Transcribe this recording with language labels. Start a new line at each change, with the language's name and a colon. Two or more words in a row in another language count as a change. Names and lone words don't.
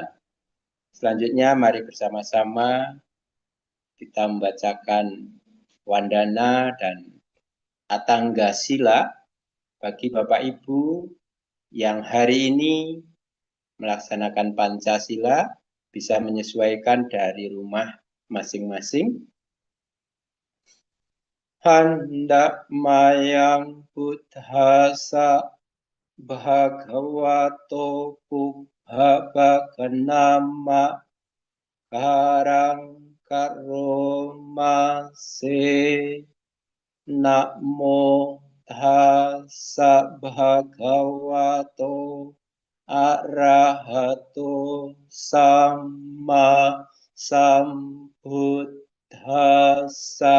Indonesian: Selanjutnya mari bersama-sama kita membacakan Wandana dan Atanggasila bagi Bapak Ibu yang hari ini melaksanakan Pancasila bisa menyesuaikan dari rumah masing-masing.
Pali: Handa mayang buddhasa bhagavato pubbhakanama karang karomase namo tassa bhagavato arahato sama sambuddhassa.